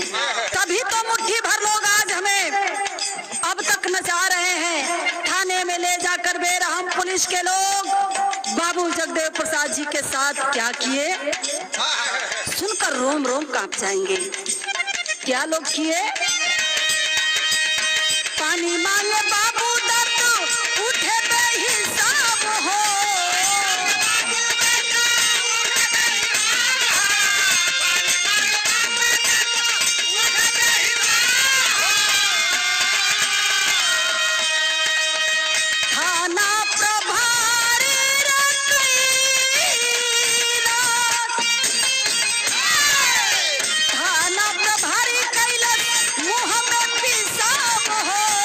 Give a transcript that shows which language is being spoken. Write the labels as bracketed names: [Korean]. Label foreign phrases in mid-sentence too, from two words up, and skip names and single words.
[Hindi] तभी तो मुट्ठी भर लोग आज हमें अब तक नचा रहे हैं। थाने में ले जाकर बेरहम पुलिस के लोग बाबू जगदेव प्रसाद जी के साथ क्या किए सुनकर रोम रोम कांप जाएंगे। क्या लोग किए? पानी मांगे बाबू दर्द उठे बेहिसाब हो। थाना प्रभारी थाना प्रभारी कैलस मुँह में पिसाब हो।